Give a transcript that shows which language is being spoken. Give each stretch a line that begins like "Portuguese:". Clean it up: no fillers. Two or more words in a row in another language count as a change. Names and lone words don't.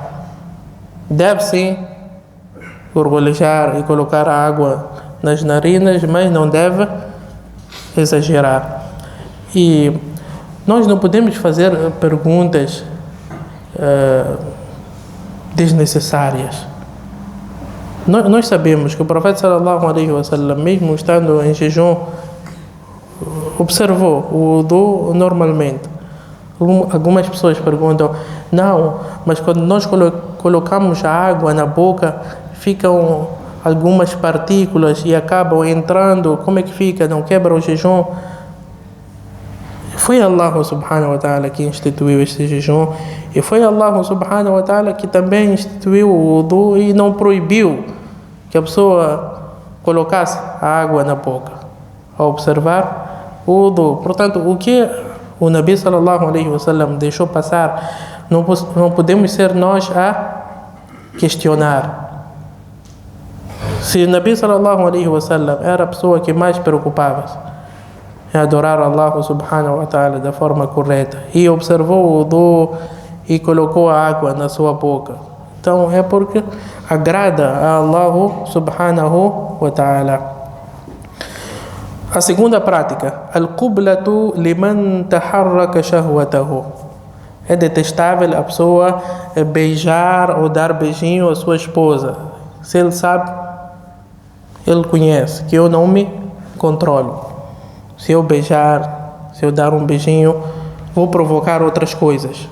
Portuguese: Deve sim gorgolejar e colocar água nas narinas, mas não deve exagerar. E nós não podemos fazer perguntas desnecessárias. Nós sabemos que o profeta
Arabic: صلى الله عليه وسلم,
Portuguese: mesmo estando em jejum, observou o wudu normalmente. Algumas pessoas perguntam: não, mas quando nós colocamos a água na boca, ficam algumas partículas e acabam entrando, como é que fica? Não quebra o jejum? Foi
Arabic: الله سبحانه وتعالى
Portuguese: que instituiu este jejum e foi
Arabic: الله سبحانه وتعالى
Portuguese: que também instituiu o wudu e não proibiu que a pessoa colocasse a água na boca ao observar o wudu. Portanto, o que o Nabi
Arabic: صلى الله عليه وسلم
Portuguese: deixou passar, não podemos ser nós a questionar. Se o Nabi
Arabic: صلى الله عليه وسلم
Portuguese: era a pessoa que mais preocupava em adorar
Arabic: الله سبحانه وتعالى
Portuguese: da forma correta e observou o wudu e colocou a água na sua boca, então é porque agrada a
Arabic: الله سبحانه وتعالى.
Portuguese: A segunda prática,
Arabic: القبلة لمن تحرك شهوته.
Portuguese: É detestável a pessoa beijar ou dar beijinho à sua esposa. Se ele sabe, ele conhece que eu não me controlo. Se eu beijar, se eu dar um beijinho, vou provocar outras coisas.